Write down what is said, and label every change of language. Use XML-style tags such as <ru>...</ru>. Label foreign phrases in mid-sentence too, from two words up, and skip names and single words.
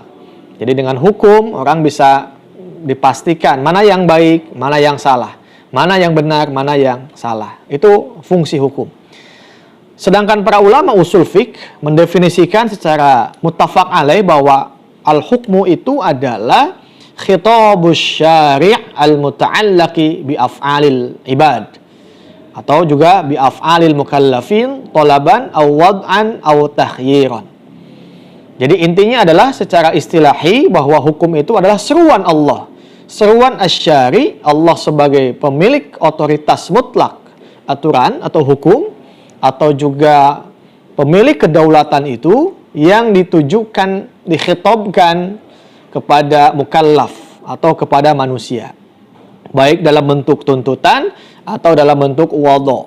<id>Jadi dengan hukum orang bisa dipastikan mana yang baik, mana yang salah, mana yang benar, mana yang salah. Itu fungsi hukum. Sedangkan para ulama</id> <ar>أصول الفقه</ar> <id>mendefinisikan secara</id> <ar>متفق عليه</ar> <id>bahwa al-hukmu itu adalah</id> <ar>خطاب الشارع المتعلق بأفعال العباد,</ar> <id>atau juga</id> <ar>بأفعال المكلفين طلبا أو وضعا أو تخييرا.</ar> <id>Jadi intinya adalah secara istilahi bahwa hukum itu adalah seruan Allah, seruan asy-syari', Allah sebagai pemilik otoritas mutlak aturan atau hukum, atau juga pemilik kedaulatan itu yang ditujukan, dikhitabkan kepada mukallaf atau kepada manusia, baik dalam bentuk tuntutan atau dalam bentuk wadha.</id>